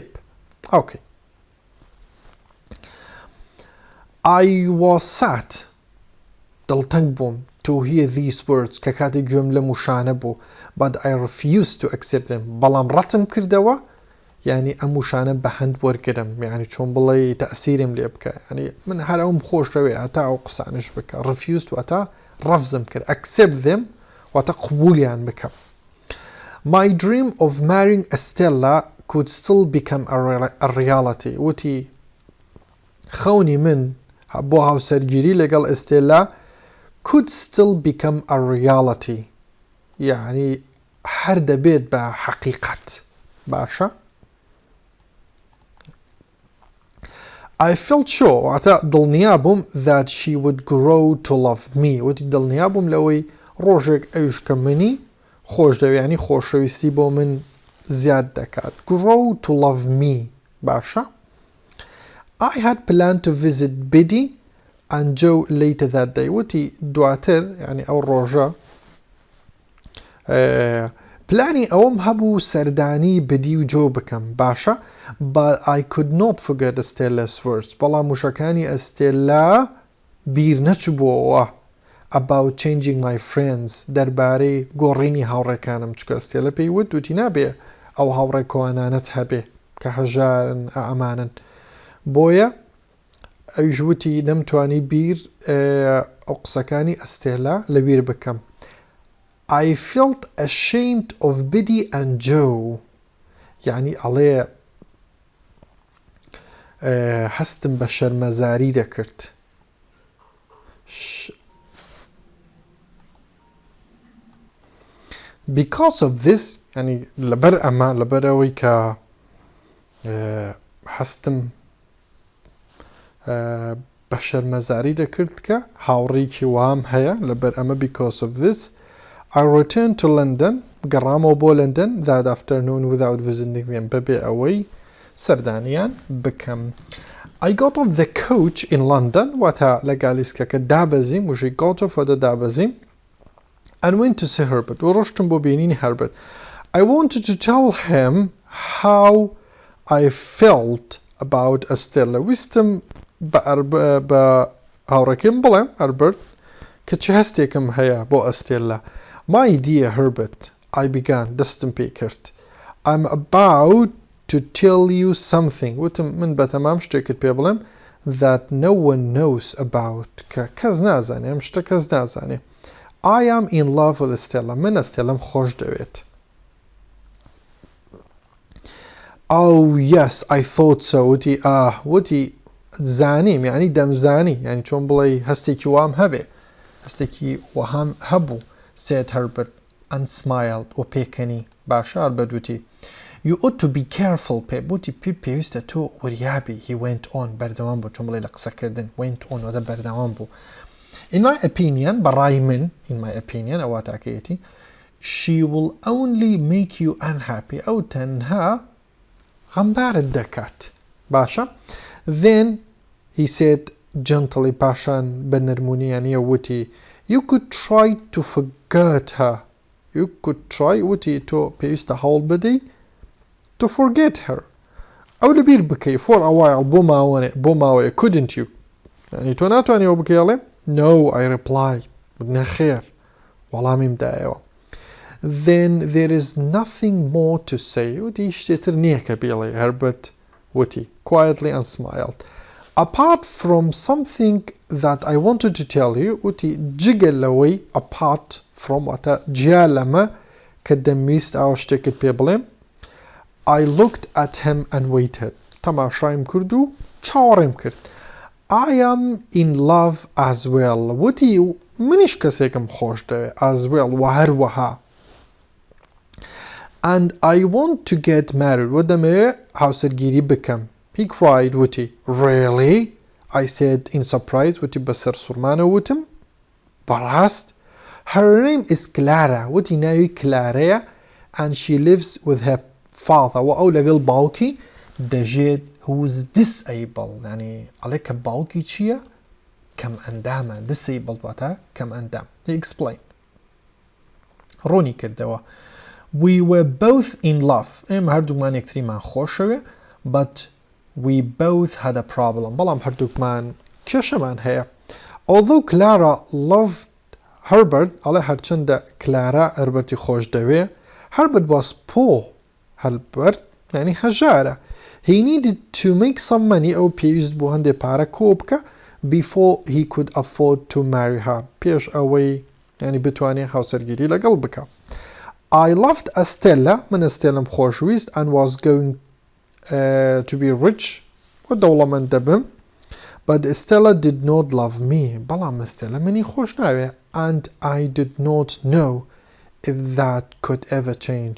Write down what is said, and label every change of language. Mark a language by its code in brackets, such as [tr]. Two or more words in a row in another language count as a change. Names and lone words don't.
[en] Okay. I was sad [ckb] دڵتەنگ بووم [en] to hear these words [ckb] کە کاتی گوێم لە موشانە بوو [en] but I refused to accept them [ckb] بەڵام ڕەتم کردەوە یعنی ئەم موشانە بە هەند وەرگرم یعنی چۆن بڵێ تەسیرم لێ بکە یعنی من هەر ئەوم خۆشەوێ هەتا ئەو قسانش بکە. refused واتە ڕەفزم کرد. [en] accept them [ckb] واتە قبولیان بکەم. [en] My dream of marrying Stella could still become a reality [ckb] وتی خەونی من بۆ هاوسەرگیری لەگەڵ ئەستێلا [en] could still become a reality [ckb] یعنی هەر دەبێت بە حەقیقەت. باشە [en] I felt sure [ckb] واتە دڵنیا بووم [en] that she would grow to love me [ckb] وتی دڵنیا بووم لەوەی ڕۆژێک ئەوش کە منی خۆش دەوێ ینی خۆشەویستی بۆ من زیاد دەکات. [en] grow to love me. باشە I had planned to visit Biddy and Joe later that day [ckb] وتی دواتر ینی ئەو ڕۆژە پلانی ئەوم هەبوو سەردانی بدی و جۆ بکەم. باشە [en] but I could not forget Stella's words [ckb] بەڵام وشەکانی ئەستێلا بیر نەچووبووەوە [en] about changing my friends [ckb] دەربارەی گۆڕینی هاوڕێکانم چکە ئەستێلە پێی وت وتی نابێ ئەو هاوڕێ کۆوانانت هەبێ کە هەژارن ئەمانن بۆیە ئەویش وتی نەمتوانی بیر ئەو قسەکانی ئەستێلا لەبیر بکەم. [en] I felt ashamed of Biddy and Joe [ckb] یعنی ئەڵێ هەستم بە شەرمەزاری دەکرد. [en] because of this [ckb] ینی لەبەر ئەمە لەبەر ئەوەی کە هەستم بە شەرمەزاری دەکرد کە هاوڕێکی وام هەیە لەبەر ئەمە [en] because of this I returned to London [ckb] گەڕامەوە بۆ لندن [en] that afternoon without visiting them [ckb] بەبێ ئەوەی سەردانیان بکەم. [en] I got off the coach in London [ckb] واتە لە گالیسکەکە دابەزیم وشی [en] got off [ckb] وەدە دابەزیم [en] and went to see Herbert [ckb] و ڕۆشتم بۆ بینینی [en] Herbert. I wanted to tell him how I felt about Stella [ckb] ویستم بە هاوڕێکم بڵێم هەربرت کە چ هەستێکم هەیە بۆ ئەستێلا. [en] My dear Herbert, I began [ckb] دەستم پێ کرد. [en] I'm about to tell you something. [ckb] وتم من بەتەمام شتێکت پێ بڵێم [en] that no one knows about. [ckb] کە کەس نازانێ ئەم شتە کەس نازانێ. [en] I am in love with Stella. [ckb] من ئەستێلەم خۆش دەوێت. [en] Oh yes, I thought so. [ckb] وتی زانیم یعنی دەمزانی یعنی چۆن بڵێ هەستێکی وام هەبێ هەستێکی وەهام هەبوو. [en] said Herbert and smiled [ckb] و پێکەنی باشار بەدوتی. [en] You ought to be careful [ckb] پێ وتی پێویستە تۆ وریابی. [en] He went on [ckb] بەردەوام بوو چۆن بڵێ لە قسەکردن [en] went on [ckb] وەدە بەردەوام بوو. [en] In my opinion [ckb] بەڕای من [en] in my opinion [ckb] ئەوە تاکەیەتی [en] she will only make you unhappy [ckb] ئەو تەنها غەمبارت دەکات. باشە. [en] Then he said gently [ckb] پاشان بە نەرمونیانیە وتی [en] you could try to forget her. You could try [ckb] وتی تۆ پێویستە هەوڵ بدەی [en] to forget her. [ckb] ئەو لەبیر بکەی [en] for a while [ckb] بۆ ماوەیە [en] couldn't you. [ckb] یعنی تۆ ناتوانێ ئەو بکەیڵێ [en] no I replied. [ckb] نەخێر وەڵامیم دایەوە. [en] Then there is nothing more to say. [ckb] وتی شتێتر نییە کە بێڵێ. [en] Herbert وتی quietly and smiled. Apart from something that I wanted to tell you [ckb] وتی جگە لەوەی [en] apart from [ckb] واتە جیا لەمە کە دەمویست ئاوە شتێکت پێ بڵێم. [en] I looked at him and waited. [ckb] تەماشایم کرد و چاوەڕێم کرد. [en] I am in love as well. [ckb] وتی منیش کەسێکم خۆش دەوێ [en] as well [ckb] و هەروەها. [en] And I want to get married. [ckb] ودەمەوێ هاوسەرگیری بکەم. [en] He cried وتی really? I said in surprise [ckb] وتی بەسەر سوورمانە وتم بەڕاست. [en] Her name is Clara. [ckb] وتی ناوی کلارەیە [en] and she lives with her father. [ckb] و ئەو لەگەڵ باوکی دەژێت [en] who is disabled. [ckb] يعني ئەڵێ کە باوکی چییە؟ کەم ئەندامە. disabled واتە کەم ئەندام. [en] He explained. [ckb] ڕوونی کردەوە. [en] We were both in love. [ckb] ئێمە هەردووکمان یەکتریمان خۆشەوێ [en] but we both had a problem. [ckb] بەڵام هەردووکمان کێشەمان هەیە. [en] Although Clara loved Herbert [ckb] ئەڵێ هەرچەندە کلارا هەربەرتی خۆش دەوێ [en] Herbert was poor. [ckb] هەربەرت یعنی هەژارە. [en] He needed to make some money [ckb] ئەو پێویست بوو هەندێک پارە کۆ بکە [en] before he could afford to marry her. [ckb] پێش ئەوەی یعنی بتوانێت هاوسەرگیری لەگەڵ بکە. [en] I loved Estella. [ckb] من ئەستێلەم خۆشویست [en] and was going to be rich [ckb] و دەوڵەمەند دەبم. [en] But Estella did not love me. [ckb] بەڵام ئەستێلە منی خۆش ناوێ [en] and I did not know if that could ever change.